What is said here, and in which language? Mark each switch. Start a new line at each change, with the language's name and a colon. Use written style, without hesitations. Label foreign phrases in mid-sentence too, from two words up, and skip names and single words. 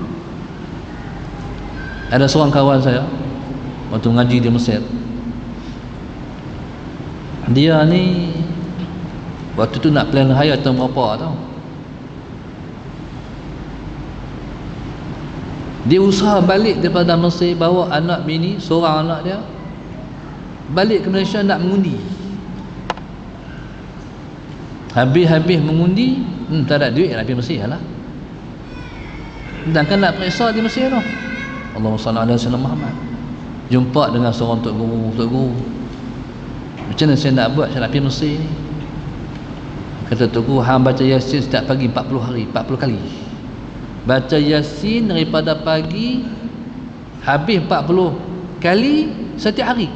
Malay: Ada seorang kawan saya waktu ngaji di Mesir, dia ni waktu tu nak plan hayat tahun berapa tau, dia usaha balik daripada Mesir, bawa anak bini, seorang anak dia balik ke Malaysia nak mengundi. Habis-habis mengundi, tak ada duit nak pergi Mesir lah, dan kan nak periksa di Mesir tu.
Arabic: اللهم صل على سيدنا محمد.
Malay: Jumpa dengan seorang tok guru, macam mana saya nak buat, saya nak pergi Mesir ni. Kata tok guru, hang baca Yasin setiap pagi 40 hari, 40 kali. Baca Yasin daripada pagi habis 40 kali setiap hari.